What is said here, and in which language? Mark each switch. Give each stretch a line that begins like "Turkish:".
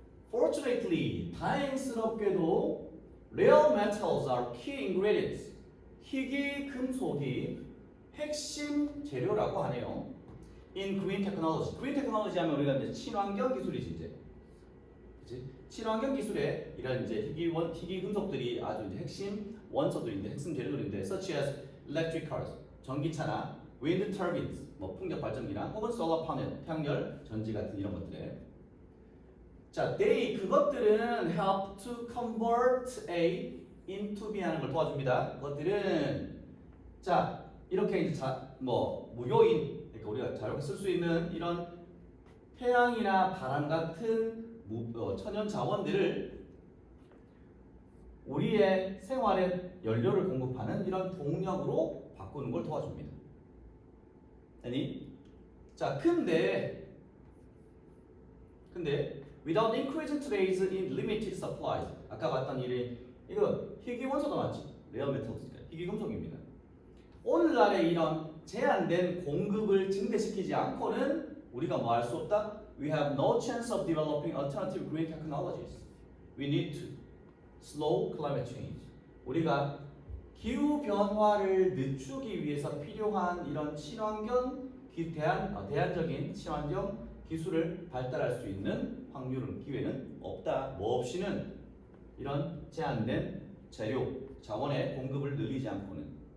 English: Fortunately,
Korean: 다행스럽게도
English: rare metals are key ingredients.
Korean: 희귀 금속이 핵심 재료라고 하네요.
English: In green technology.
Korean: green technology 하면 우리가 이제 친환경 기술이지 이제. 그치? 친환경 기술에 이런 이제 희귀 금속들이 아주 이제 핵심 원소들인데 핵심 재료들인데
English: such as electric cars,
Korean: 전기차나
English: wind turbines,
Korean: 뭐 풍력 발전기나 혹은 solar panel, 태양열 전지 같은 이런 것들에 자, 그것들은
English: help to convert A into B
Korean: 하는 걸 도와줍니다. 그것들은 자, 이렇게 이제 무효인, 그러니까 우리가 자유롭게 쓸 수 있는 이런 태양이나 바람 같은 천연 자원들을 우리의 생활에 연료를 공급하는 이런 동력으로 바꾸는 걸 도와줍니다. 아니? 자, 근데
English: without increasing trades in limited supplies.
Korean: 아까 봤던 이거 희귀 원소도 맞지? 레어 메탈스, 희귀 금속입니다. 오늘날의 이런 제한된 공급을 증대시키지 않고는 우리가 뭐 할 수 없다?
English: We have no chance of developing alternative green technologies. We need to slow climate change.
Korean: 우리가 기후 변화를 늦추기 위해서 필요한 이런 대안적인 친환경 기술을 발달할 수 있는 기회는 없다. 뭐 없이는 이런 제한된 재료, 자원의 공급을 늘리지 않고는.